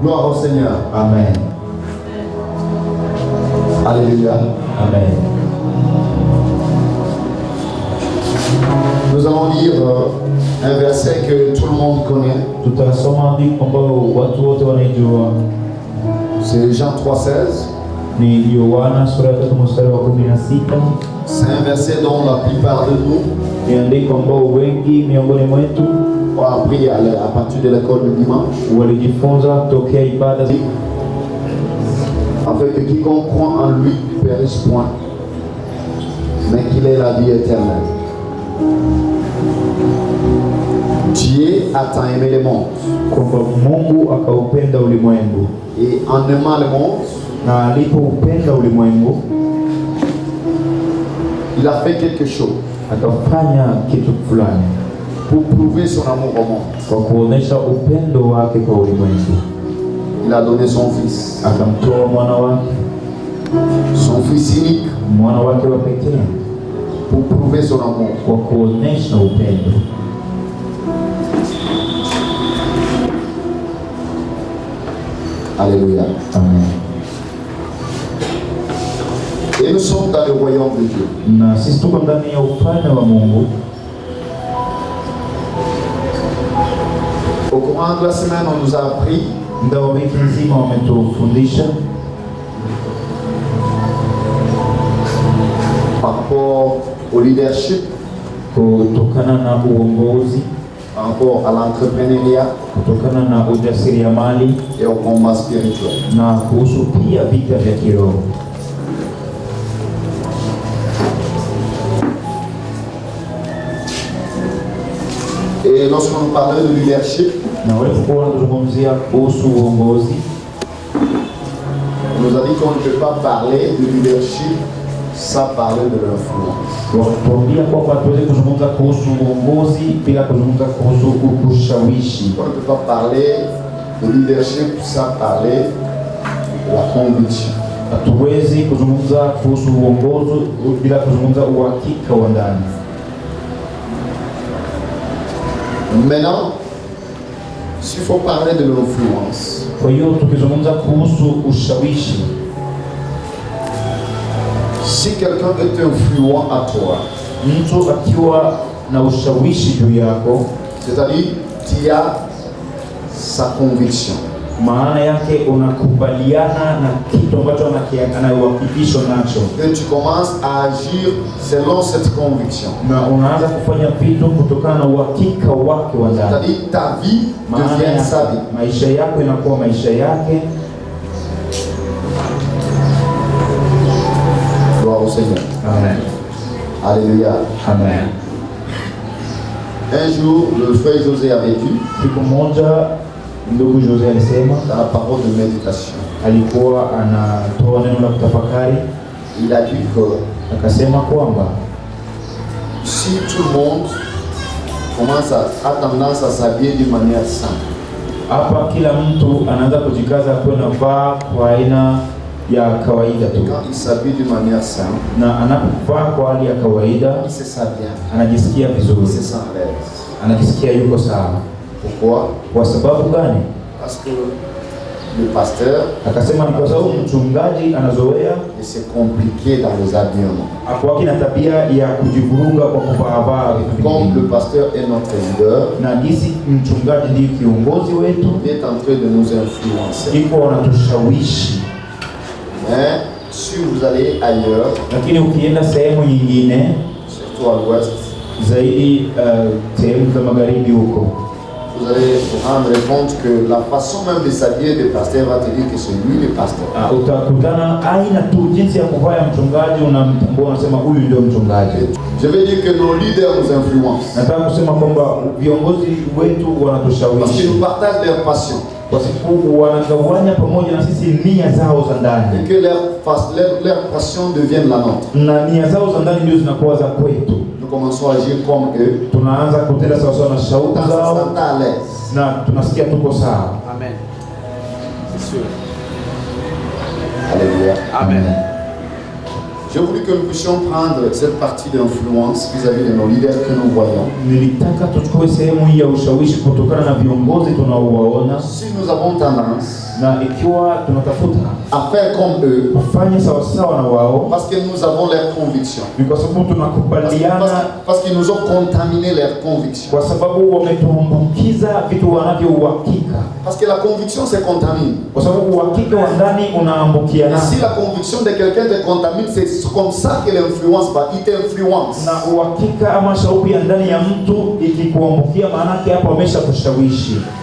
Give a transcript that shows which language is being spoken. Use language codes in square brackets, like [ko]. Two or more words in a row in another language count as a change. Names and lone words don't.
[fr] au Seigneur. Amen. Alléluia. Amen. Nous allons lire un verset que tout le monde connaît. [sw] Tutasoma andiko ambao watu wote wanaijua. [fr] C'est Jean 3,16. [sw] Ni Yohana sura ya 3 mstari wa 16. [fr] C'est un verset dont la plupart de nous [sw] Ni andiko ambao wengi miongoni mwetu [fr] ont appris à partir de l'école du dimanche. [sw] walijifunza tokea ibada. [fr] Afin que quiconque croit en lui ne périsse point, mais qu'il ait la vie éternelle. Dieu a tant aimé le monde. [sw] Kwamba Mungu akaupenda ulimwengu, [fr] Et en aimant le monde, [sw] na alipoupenda ulimwengu [fr] il a fait quelque chose [sw] akafanya kitu fulani [fr] pour prouver son amour au monde. [sw] kwa kuonesha upendo wake kwa ulimwengu. [fr] Il a donné son fils, [sw] Akamtoa mwana wake, [fr] son fils unique, [sw] mwana wake wa pekee, [fr] pour prouver son amour. [sw] kwa kuonesha upendo. [fr] Alléluia. Amen. Et nous sommes dans le royaume de Dieu. [sw] Na sisi tuko ndani ya ufalme wa Mungu. [fr] Au courant de la semaine, on nous a appris [sw] Muda wa wiki nzima wametufundisha [fr] par rapport au leadership, [sw] kutokana na uongozi, [fr] par rapport à l'entrepreneuriat [sw] kutokana na ujasiriamali [fr] et au combat spirituel. [sw] na kuhusu pia vita vya kiroho. [fr] Et lorsqu'on parlait de leadership, [sw] Na walipokuwa wanazungumzia kuhusu uongozi, [fr] on nous a dit qu'on ne peut pas parler de leadership sans parler de l'influence. [sw] wakatuambia kwamba hatuwezi kuzungumza kuhusu uongozi bila kuzungumza kuhusu ushawishi. [fr] On ne peut pas parler de leadership sans parler de la conviction. [sw] Hatuwezi kuzungumza kuhusu uongozi bila kuzungumza uhakika wa ndani. [fr] Maintenant, s'il faut parler de l'influence, [sw] Kwa hiyo tukizungumza kuhusu ushawishi, [fr] si quelqu'un est influent à toi, [sw] mtu akiwa na ushawishi juu yako, [fr] c'est-à-dire tu as sa conviction, [sw] maana yake unakubaliana na kitu ambacho anauhakikishwa nacho, [fr] et tu commences à agir selon cette conviction, [sw] na unaanza kufanya vitu kutokana na uhakika wake wa ndani. [fr] c'est-à-dire ta vie [sw] Maana [fr] devient [sw] yake, [fr] sa vie. [sw] maisha yako inakuwa maisha yake. [fr] Gloire au Seigneur. Amen. Alléluia. Amen. Un jour, le frère José avait dit, [sw] Siku moja ndugu Jose alisema, [fr] dans la parole de méditation, [sw] alikuwa anatoa neno la kutafakari, [fr] il a dit que [sw] akasema kwamba [fr] si tout le monde commence a tendance à s'habiller d'une manière simple, [sw] hapa kila mtu anaanza kujikaza kuwa navaa kwa aina ya kawaida tu, [fr] quand il s'habille d'une manière simple, [sw] na anapovaa kwa hali ya kawaida [fr] il se sent bien, [sw] anajisikia [fr] il [sw] vizuri, [fr] se sent à l'aise. [sw] anajisikia yuko sawa. [fr] Pourquoi? [sw] Kwa sababu gani? [fr] Parce que le pasteur [sw] Akasema ni kwa sababu mchungaji anazoea [fr] et c'est compliqué dans les habillements. [sw] hakuwa na tabia ya kujivuruga kwa kuvaa vitu [fr] Comme [sw] vingi, [fr] le pasteur est notre leader, [sw] na jinsi mchungaji ndiye kiongozi wetu, [fr] il est en train de nous influencer. [sw] iko wanatushawishi. [fr] Mais si vous allez ailleurs, [sw] Lakini ukienda sehemu nyingine, [fr] surtout à l'ouest, [sw] zaidi sehemu za magharibi huko, [fr] vous allez vous rendre compte que la façon même de s'habiller des pasteurs va te dire que c'est lui le pasteur. [sw] utakutana aina tu jinsi ya kuvaa ya mchungaji, unamtambua, unasema huyu ndio mchungaji. [fr] Je veux dire que nos leaders nous influencent. [sw] Nataka kusema kwamba viongozi wetu [fr] Parce qu'ils [sw] wanatushawishi [fr] nous partagent leur passion. [sw] kwa sababu wanagawanya pamoja na sisi nia zao za [fr] Et [sw] ndani, [fr] que leur passion devienne la nôtre. [sw] na nia zao za ndani ndio zinakuwa za kwetu. [fr] Nous commençons à agir comme eux. [sw] Tunaanza kutenda sawasawa na shauku [fr] Quand on se [sw] zao [fr] sent à l'aise. [sw] na tunasikia tuko sawa. [fr] Amen. C'est sûr. Alléluia. Amen. J'ai voulu que nous puissions prendre cette partie d'influence vis-à-vis de nos leaders que nous voyons. [sw] Nilitaka tuchukue sehemu hii ya ushawishi kutokana na viongozi tunaowaona. [fr] Si nous avons tendance [sw] Na ikiwa tunatafuta [fr] à faire comme eux, [sw] kufanya sawasawa na wao, [fr] parce que nous avons leurs convictions. [sw] ni kwa sababu tunakubaliana, [fr] Parce qu'ils nous ont contaminé leurs convictions. [sw] kwa sababu wametuambukiza vitu wanavyouhakika. [fr] Parce que la conviction se contamine. [sw] Kwa sababu uhakika wa ndani unaambukiana. [fr] Et si la conviction de quelqu'un te contamine, c'est comme ça que l'influence va, il t'influence. [sw] Na uhakika ama shauku ya ndani ya mtu ikikuambukia, maana yake hapo ameshakushawishi.